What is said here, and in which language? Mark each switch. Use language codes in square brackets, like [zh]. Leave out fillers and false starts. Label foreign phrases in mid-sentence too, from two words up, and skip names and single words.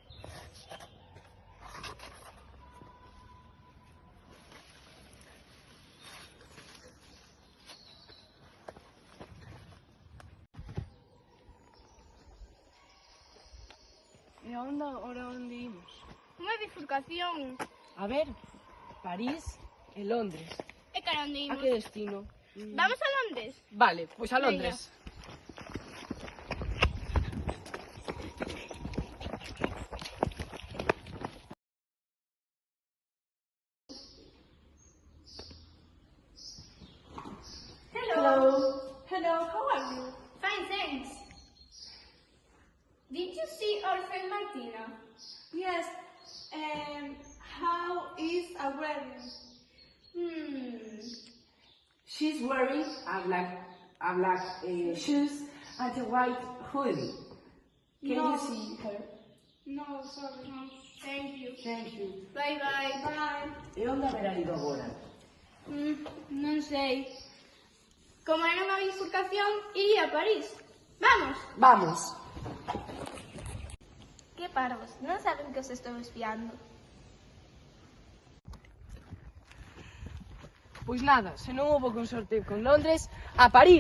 [gl] E ahora onde imos? Unha bifurcación. A ver, París e Londres. E cara onde A imos? que destino? Vamos a Londres. Vale, pois a Londres. [en] Hello. Hello, how are you? Fine, thanks. Did you see our friend Martina? Yes, how is a wedding? She's wearing a black shoes and a white hoodie. Can No. you see her? No, sorry. No. Thank you. Thank you. Bye bye. Bye. [gl] E onde haberá ido agora? Non sei. Como era unha bifurcación, iría a París. Vamos. Vamos. Que parvos, non saben que os estou espiando. Pois nada, se non houve consorte con Londres, a París.